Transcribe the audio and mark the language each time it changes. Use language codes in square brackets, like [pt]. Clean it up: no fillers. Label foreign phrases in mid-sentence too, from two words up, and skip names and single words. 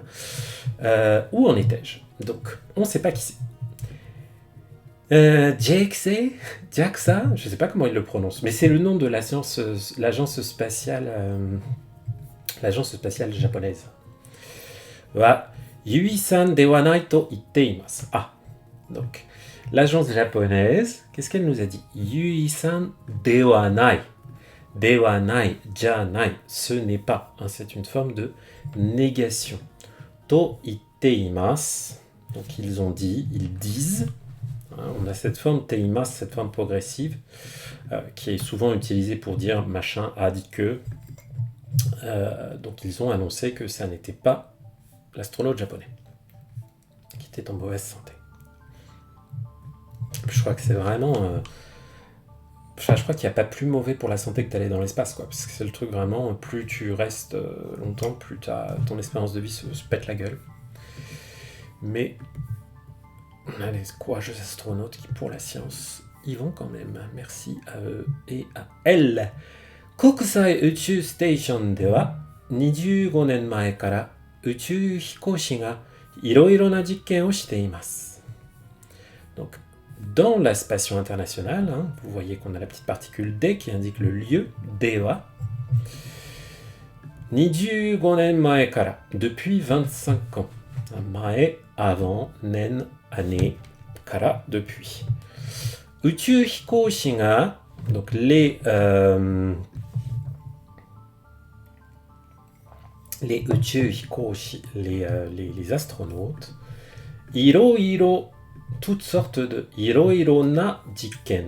[fr] Où en étais-je? Donc, on ne sait pas qui c'est. JAXA, je ne sais pas comment il le prononce, mais c'est le nom de l'agence spatiale japonaise. [ja] はユイさんではないと言っています. [fr] Ah, donc l'agence japonaise, qu'est-ce qu'elle nous a dit? [ja] ユイさんではない. ではない、じゃない, [fr] ce n'est pas. Hein, c'est une forme de négation. [ja] と言っています, [fr] donc ils ont dit, ils disent. On a cette forme teimas, cette forme progressive, qui est souvent utilisée pour dire machin a dit que. Donc ils ont annoncé que ça n'était pas l'astronaute japonais, qui était en mauvaise santé. Je crois que c'est vraiment... je crois qu'il n'y a pas plus mauvais pour la santé que d'aller dans l'espace, quoi, parce que c'est le truc vraiment, plus tu restes longtemps, plus ton espérance de vie se pète la gueule. Mais... on a les courageux astronautes qui, pour la science, y vont quand même. Merci à eux et à elles. [ja] 国際宇宙ステーションでは25年前から宇宙飛行士がいろいろな実験をしています。 [fr] Donc, dans la station internationale, hein, vous voyez qu'on a la petite particule D qui indique le lieu, dewa. [ja] 25年前から [fr] depuis 25 ans. Mae, avant, nen, année, kara, depuis. [ja] 宇宙飛行士が, [fr] donc les uchu hikoshi, les astronautes, iro, toutes sortes de [ja] いろな実験.